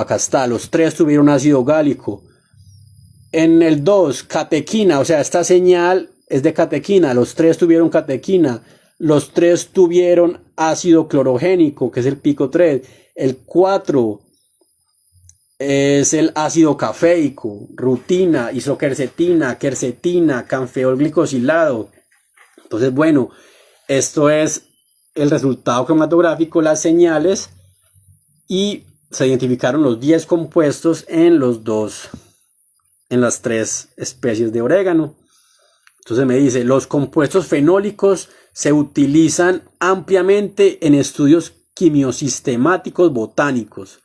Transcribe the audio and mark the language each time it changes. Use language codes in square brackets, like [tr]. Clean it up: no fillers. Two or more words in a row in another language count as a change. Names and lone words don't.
[es] Acá está, los 3 tuvieron ácido gálico. En el 2, catequina, o sea, esta señal es de catequina, los 3 tuvieron catequina, los 3 tuvieron ácido clorogénico, que es el pico 3, el 4 es el ácido cafeico, rutina, isoquercetina, quercetina, canfeol glicosilado. Entonces, bueno, esto es el resultado cromatográfico, las señales, y se identificaron los 10 compuestos en las 3 especies de orégano. Entonces me dice, los compuestos fenólicos se utilizan ampliamente en estudios quimiosistemáticos botánicos.